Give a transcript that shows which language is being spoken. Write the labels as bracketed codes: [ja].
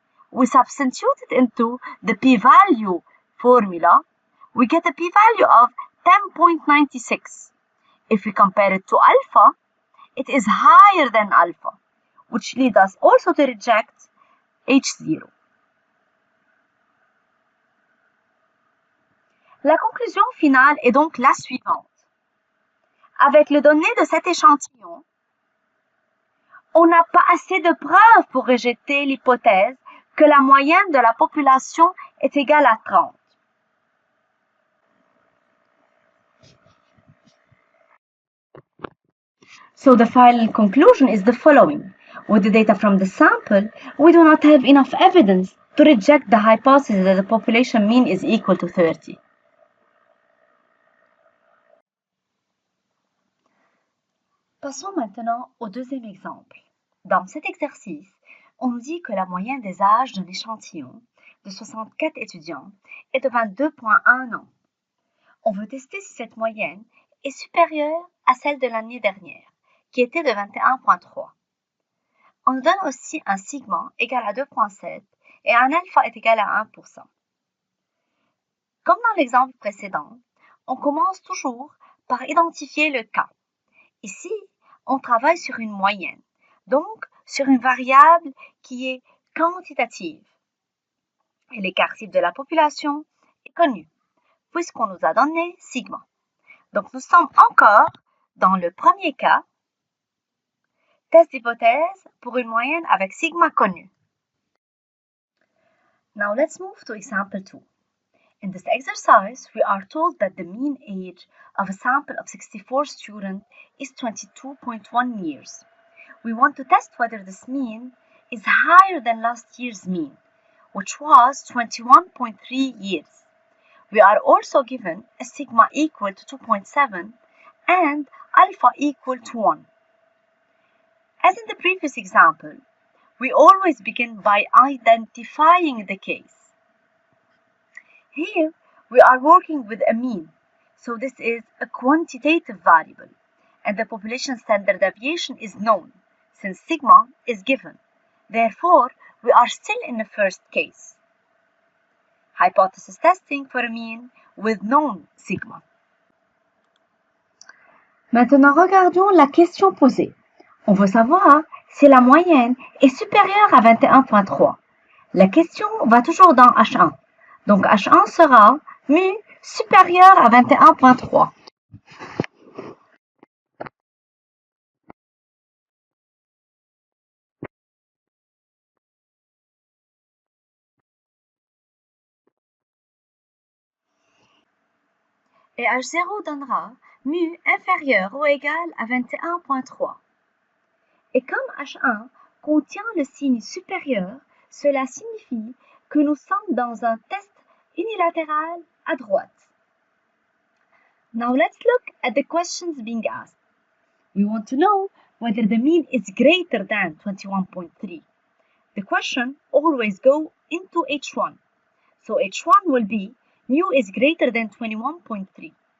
[en] We substitute it into the p-value formula. We get a p-value of 10.96. If we compare it to alpha, it is higher than alpha, which leads us also to reject H0. [fr] La conclusion finale est donc la suivante. Avec les données de cet échantillon, on n'a pas assez de preuves pour rejeter l'hypothèse que la moyenne de la population est égale à 30. [en] So the final conclusion is the following. With the data from the sample, we do not have enough evidence to reject the hypothesis that the population mean is equal to 30. [fr] Passons maintenant au deuxième exemple. Dans cet exercice, on nous dit que la moyenne des âges d'un échantillon de 64 étudiants est de 22,1 ans. On veut tester si cette moyenne est supérieure à celle de l'année dernière, qui était de 21,3. On nous donne aussi un sigma égal à 2,7 et un alpha est égal à 1%. Comme dans l'exemple précédent, on commence toujours par identifier le cas. Ici, on travaille sur une moyenne, donc sur une variable qui est quantitative. Et l'écart type de la population est connu, puisqu'on nous a donné sigma. Donc nous sommes encore dans le premier cas, test d'hypothèse pour une moyenne avec sigma connu. [en] Now let's move to example 2. In this exercise, we are told that the mean age of a sample of 64 students is 22.1 years. We want to test whether this mean is higher than last year's mean, which was 21.3 years. We are also given a sigma equal to 2.7 and alpha equal to 1. As in the previous example, we always begin by identifying the case. Here, we are working with a mean, so this is a quantitative variable, and the population standard deviation is known, since sigma is given. Therefore, we are still in the first case. Hypothesis testing for a mean with known sigma. [fr] Maintenant, regardons la question posée. On veut savoir si la moyenne est supérieure à 21.3. La question va toujours dans H1. Donc H1 sera mu supérieur à 21.3. Et H0 donnera mu inférieur ou égal à 21.3. Et comme H1 contient le signe supérieur, cela signifie que nous sommes dans un test unilatéral à droite. [en] Now let's look at the questions being asked. We want to know whether the mean is greater than 21.3. The question always go into H1. So H1 will be mu is greater than 21.3.